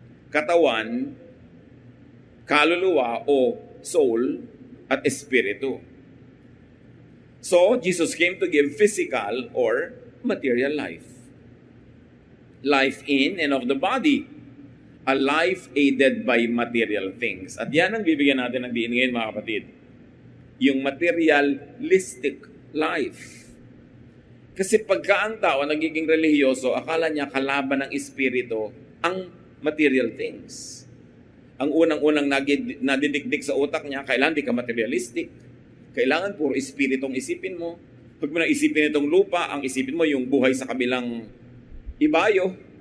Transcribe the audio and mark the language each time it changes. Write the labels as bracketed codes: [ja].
[tl] Katawan, kaluluwa o soul, at espiritu. [en] So, Jesus came to give physical or material life. Life in and of the body. A life aided by material things. [tl] At yan ang bibigyan natin ng diin ngayon, mga kapatid. Yung materialistic life. Kasi pagka ang tao nagiging relihiyoso, akala niya kalaban ng espiritu ang material things. Ang unang-unang nadidikdik sa utak niya, kailangan di ka materialistic. Kailangan puro espiritong isipin mo. Huwag mo nang isipin itong lupa, ang isipin mo yung buhay sa kabilang ibayo.